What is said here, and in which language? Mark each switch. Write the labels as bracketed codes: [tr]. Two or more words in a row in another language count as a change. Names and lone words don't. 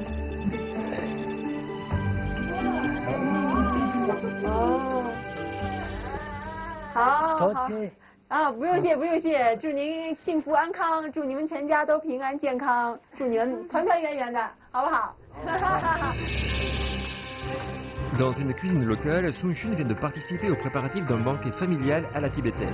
[zh] 哦，好，好。啊，不用谢，不用谢，祝您幸福安康，祝你们全家都平安健康，祝你们团团圆圆的，好不好？ [fr] Dans une cuisine locale, Sun Xun vient de participer aux préparatifs d'un banquet familial à la tibétaine.